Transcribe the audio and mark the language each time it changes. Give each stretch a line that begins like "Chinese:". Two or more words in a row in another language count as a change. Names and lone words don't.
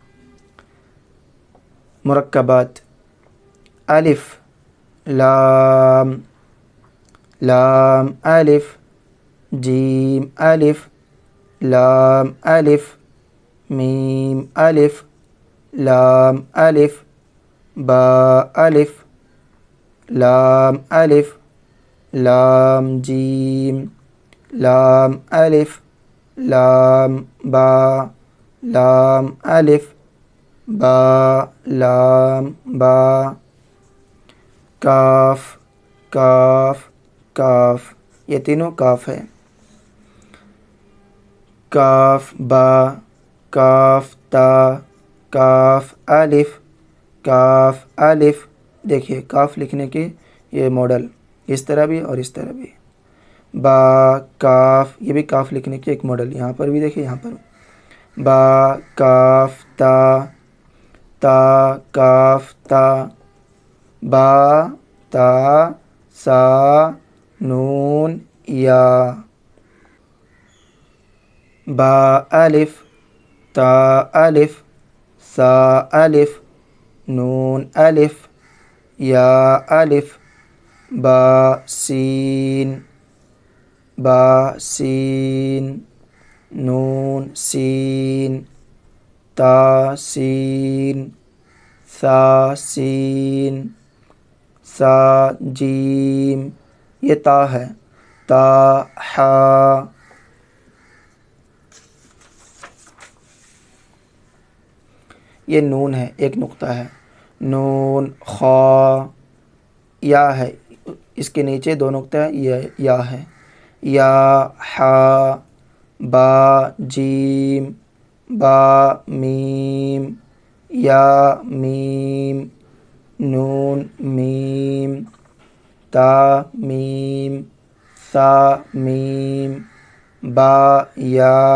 Urdu: مرکبات: الف، لام، لام الف، جیم الف، لام الف، میم الف، لام الف، با الف، لام الف، لام جیم، لام الف، لام با، لام الف، با، لام با، کاف، کاف، کاف، یہ تینوں کاف ہے۔ کاف با، کاف تا، کاف الف، کاف الف۔ دیکھیے کاف لکھنے کے یہ ماڈل، اس طرح بھی اور اس طرح بھی۔ با، کاف، یہ بھی کاف لکھنے کے ایک ماڈل، یہاں پر بھی دیکھیے، یہاں پر با، کاف تا، تا، کاف تا، با، تا، سا، نون، یا، با الف، تا الف، سا الف، نون الف، یا الف، با سین، با سین، نون سین، تا سین، سا سین، سا جیم، یہ تا ہے، تا حا، یہ نون ہے، ایک نقطہ ہے، نون خا، یا ہے، اس کے نیچے دو نقطہ ہے، یہ یا ہے، یا حا، با جیم، با میم، یا میم، نون میم، تا میم، سا میم، با یا،